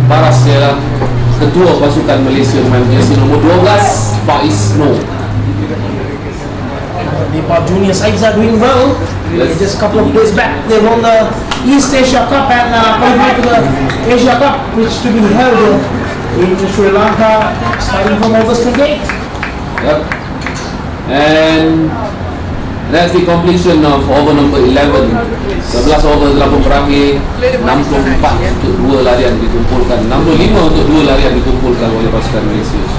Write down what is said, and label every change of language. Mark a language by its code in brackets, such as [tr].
[ms] Paras ialah ketua pasukan Malaysia dengan jersey nombor 12, Faiz No. [en] Nepal junior sides are doing well. Yes. Just a couple of days back, they won the East Asia Cup and qualified to the Asia Cup, which to be held in Sri Lanka starting from August 28th. Yep. And That's the completion of over number 11. [ms] 11 over telah pun berakhir. 64 untuk 2 larian dikumpulkan, 65 untuk 2 larian dikumpulkan oleh pasukan Malaysia.